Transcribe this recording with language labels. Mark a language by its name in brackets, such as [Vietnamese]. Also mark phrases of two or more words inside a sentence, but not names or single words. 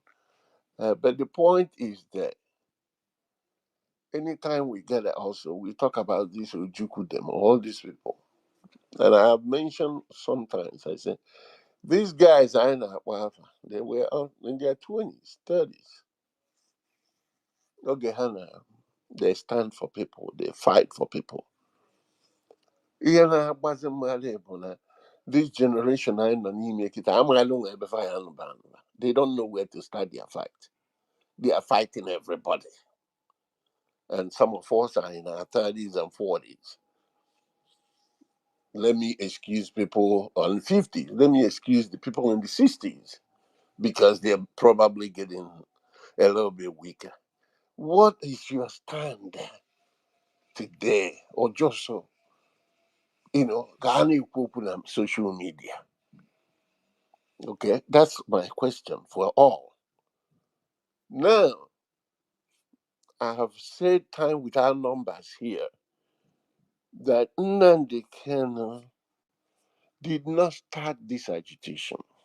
[English] But the point is that anytime we get it, also we talk about this Ujuku them, all these people, and I have mentioned sometimes. I say these guys are not whatever. They were in their 20s, 30s. Okay, Hannah, they stand for people. They fight for people. [Igbo] Ihe na-agbazi mmadụ bụ na [English] this generation [Igbo] anyị nọ n'ime kịta amaghị onwe ebe fa ya nụba anụba. [English] They don't know where to start their fight. They are fighting everybody. And some of us are in our 30s and 40s. Let me excuse people on 50s. Let me excuse the people in the 60s because they're probably getting a little bit weaker. What is your stand today? Or just so, [Igbo] ka a na-ekwu okwu na [English] social media. Okay, that's my question for all. Now, I have said time without numbers here that Nnamdi Kanu did not start this agitation.